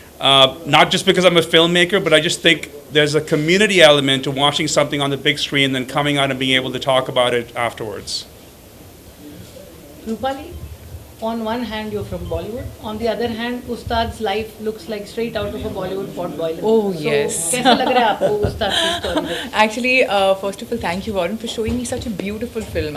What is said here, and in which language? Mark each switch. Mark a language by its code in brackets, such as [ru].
[en] Not just because I'm a filmmaker, but I just think there's a community element to watching something on the big screen than coming out and being able to talk about it afterwards. Rupali, on one hand you're from Bollywood, on the other hand Ustad's life looks like straight out of a Bollywood pot boiler. Oh yes. [hi] कैसा लग रहा है आपको उस्ताद की story? [en] Actually, first of all, thank you Warren for showing me such a beautiful film.